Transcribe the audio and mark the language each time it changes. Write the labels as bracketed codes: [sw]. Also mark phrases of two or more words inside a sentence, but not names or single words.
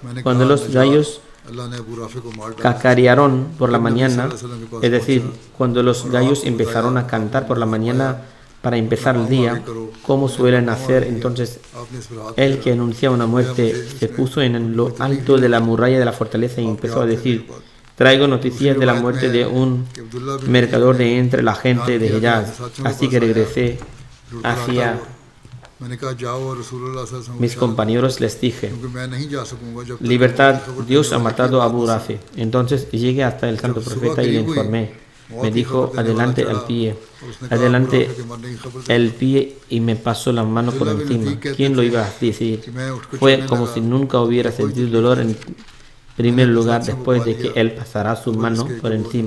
[es] Cuando los gallos cacarearon por la mañana, es decir, cuando los gallos empezaron a cantar por la mañana para empezar el día, como suelen hacer, entonces el que anunciaba una muerte se puso en lo alto de la muralla de la fortaleza y empezó a decir: traigo noticias de la muerte de un mercador de entre la gente de Hejaz. Así que regresé hacia [hi] मैंने कहा जाओ और रसूलुल्लाह [ar] صلى الله عليه وسلم [es] mis compañeros les dije, [hi] क्योंकि मैं नहीं जा सकूंगा जब तक [es] libertad, [hi] खबर [es] Dios [hi] देने [es] ha [hi] वाले की [es] matado a [hi] बात [es] Abu [hi] न सुने। [es] Rafi. Entonces llegué hasta el santo profeta y le informé. Me dijo, adelante el pie, adelante el pie, y me pasó la mano por encima. ¿Quién lo iba a decir? Fue como si nunca hubiera sentido dolor en primer lugar después de que él pasará su mano por encima.